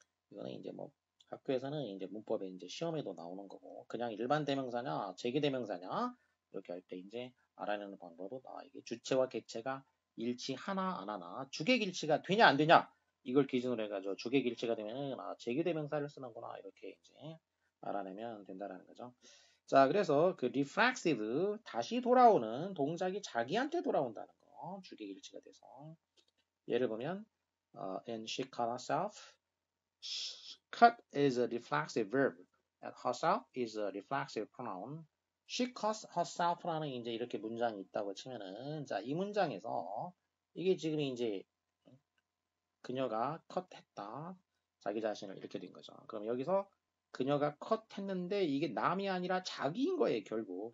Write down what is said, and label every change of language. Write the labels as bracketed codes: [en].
[ko] 이거는 이제 뭐 학교에서는 이제 문법에 이제 시험에도 나오는 거고 그냥 일반 대명사냐 제귀 대명사냐 이렇게 할 때 이제 알아내는 방법은 이게 주체와 객체가 일치하나 안 하나 주객 일치가 되냐 안 되냐 이걸 기준으로 해가지고 주객 일치가 되면은 제귀 대명사를 쓰는구나 이렇게 이제 알아내면 된다라는 거죠. 자 그래서 그 reflexive 다시 돌아오는 동작이 자기한테 돌아온다는 거 주객 일치가 돼서 예를 보면 [en] and she cut herself cut is a reflexive verb. And herself is a reflexive pronoun. She cuts herself [ko] 라는 이제 이렇게 문장이 있다고 치면은 자, 이 문장에서 이게 지금 이제 그녀가 컷했다. 자기 자신을 이렇게 된 거죠. 그럼 여기서 그녀가 컷했는데 이게 남이 아니라 자기인 거예요, 결국.